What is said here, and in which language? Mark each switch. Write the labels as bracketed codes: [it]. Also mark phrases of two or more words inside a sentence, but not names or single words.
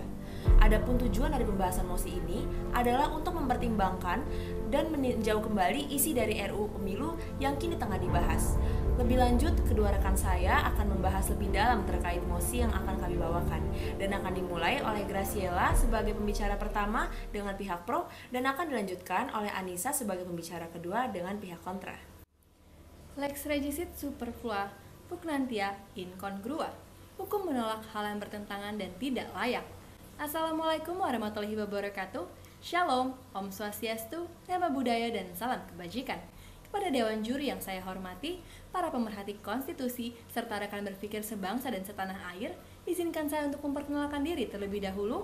[id] Adapun tujuan dari pembahasan mosi ini adalah untuk mempertimbangkan dan meninjau kembali isi dari RUU Pemilu yang kini tengah dibahas. Lebih lanjut, kedua rekan saya akan membahas lebih dalam terkait mosi yang akan kami bawakan, dan akan dimulai oleh Graciela sebagai pembicara pertama dengan pihak pro, dan akan dilanjutkan oleh Anissa sebagai pembicara kedua dengan pihak kontra. [la] Lex regicit superflua, pugnantia incongrua. [id] Hukum menolak hal yang bertentangan dan tidak layak. [ar] السلام عليكم ورحمة الله وبركاته. [id] Shalom, [ban] Om Swastiastu, [pi] Namo Buddhaya, [id] dan salam kebajikan. Kepada Dewan Juri yang saya hormati, para pemerhati konstitusi, serta rekan berpikir sebangsa dan setanah air, izinkan saya untuk memperkenalkan diri terlebih dahulu.